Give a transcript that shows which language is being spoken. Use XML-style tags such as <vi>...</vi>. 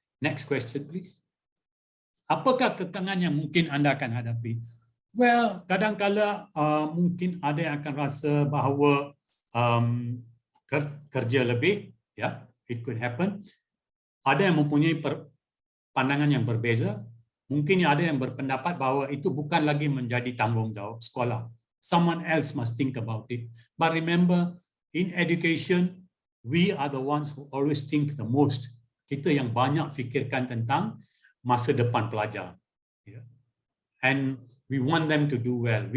<en>Next question please.</en> <ms>Apakah kekangan yang mungkin anda akan hadapi? Well, kadang-kala mungkin ada yang akan rasa bahawa kerja lebih, ya,</ms> <en>it could happen.</en> <ms>Ada yang mempunyai pandangan yang berbeza. Mungkin ada yang berpendapat bahawa itu bukan lagi menjadi tanggungjawab sekolah.</ms> <en>Someone else must think about it. But remember, in education, we are the ones who always think the most.</en> <ms>Kita yang banyak fikirkan tentang masa depan pelajar.</ms> <en>Yeah. And we want them to do well.</en>